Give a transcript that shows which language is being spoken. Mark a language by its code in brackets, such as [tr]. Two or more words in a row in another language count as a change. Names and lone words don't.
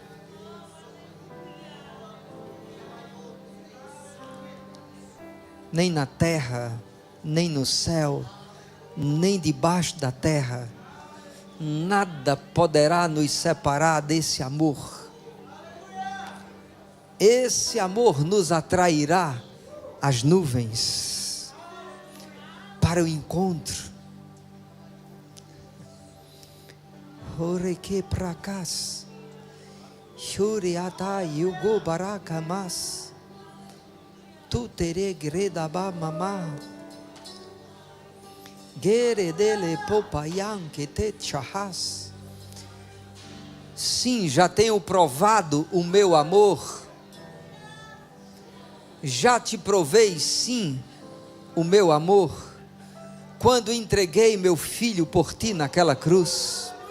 [pt] Nem na terra, nem no céu, nem debaixo da terra, nada poderá nos separar desse amor. Esse amor nos atrairá às nuvens para o encontro. Oreke prakas, shuriata yugo barakamas, tu tere gredaba mama, gere dele popayan que te chahas. Sim, já tenho provado o meu amor. Já te provei, sim, o meu amor, quando entreguei meu filho por ti naquela cruz.